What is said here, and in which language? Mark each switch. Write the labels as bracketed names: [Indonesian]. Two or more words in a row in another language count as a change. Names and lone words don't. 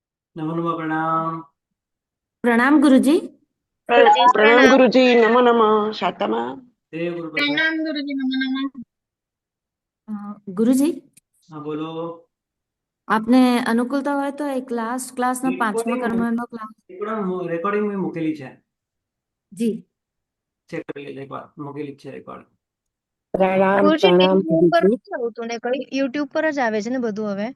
[Hindi] नमो नमः प्रणाम। प्रणाम गुरुजी। गुरुजी प्रणाम प्रणाम। गुरुजी, नमो नमः। शातमा। देव गुरु प्रसाद। प्रणाम गुरुजी, नमो नमः। गुरुजी, हाँ बोलो। [Gujarati] આપને અનુકૂળતા હોય તો એક ક્લાસનો પાંચમો કર્મનો ક્લાસ રેકોર્ડિંગ મેં મૂકેલી છે, જી ચેક કરી લેજો એકવાર, મૂકેલી જ છે રેકોર્ડિંગ. પ્રણામ ગુરુજી પ્રણામ યુટ્યુબ પર ગુરુજી। નથી આવતું ને? કઈ યુટ્યુબ પર જ આવે છે ને બધું હવે?